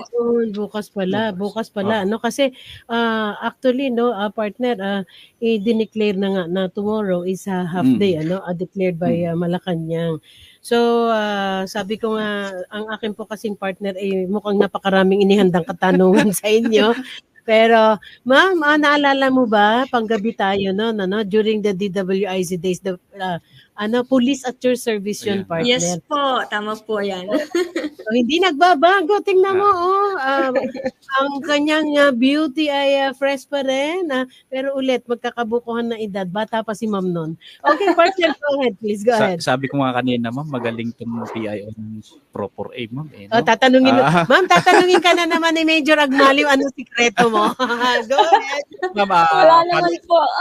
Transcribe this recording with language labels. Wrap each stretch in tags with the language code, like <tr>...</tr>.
<tl>Ayun, bukas pala, no? Kasi actually, no, partner, i-declare na nga na</tl> <en>tomorrow is a half day, declared by Malacanang.</en> <tl>So, sabi ko nga, ang akin po kasing partner ay mukhang napakaraming inihandang katanungan sa inyo. Pero, ma'am, naalala mo ba, panggabi tayo, no,</tl> <en>during the DWIC days, the police at your service</en> <tl>yun, partner. Yes po, tama po yan. So, hindi nagbabago. Tingnan mo, ang kanyang beauty ay fresh pa rin. Pero ulit, magkakabukuhan na edad. Bata pa si ma'am nun.</tl> <en>Okay, partner, go ahead, please. Go ahead.</en> <tl>Sabi ko nga kanina, ma'am, magaling itong PIO ng proper A, ma'am. No? Ma'am, tatanungin ka na naman ni Major Agmaliw, ano sikreto mo?</tl> <en>Go ahead.</en> <tl>Ma'am, Wala naman po.</tl>